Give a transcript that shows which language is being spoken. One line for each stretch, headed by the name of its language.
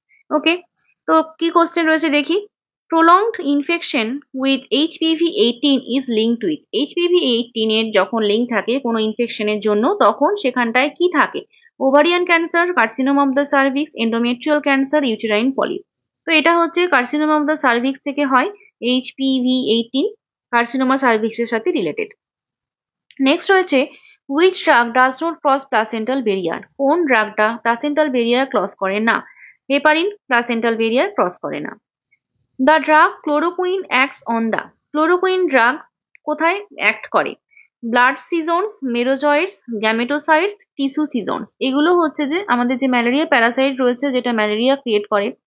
Bangla: ওকে, তো কি কোশ্চেন রয়েছে দেখি।
English: prolonged infection with HPV-18 is linked with
Bangla: HPV-18 এর যখন লিঙ্ক থাকে কোনো ইনফেকশনের জন্য তখন সেখানটায় কি থাকে? Ovarian cancer, carcinoma of the cervix, endometrial cancer, uterine polyp. তো এটা হচ্ছে কার্সিনোমা অফ দ্য সার্ভিক্স থেকে হয়। HPV-18 কার্সিনোমা সার্ভিক্সের সাথে রিলেটেড। নেক্সট রয়েছে
English: which drug does not cross placental barrier?
Bangla: কোন ড্রাগটা প্লাসেন্টাল ব্যারিয়ার ক্রস করে না? হেপারিন প্লাসেন্টাল ব্যারিয়ার ক্রস করে না।
English: the drug chloroquine acts on
Bangla: the chloroquine drug কোথায় অ্যাক্ট করে? Blood seasons, মেরোজয়েডস, গ্যামেটোসাইটস, tissue seasons. এগুলো হচ্ছে যে আমাদের যে ম্যালেরিয়া প্যারাসাইট রয়েছে যেটা ম্যালেরিয়া ক্রিয়েট করে।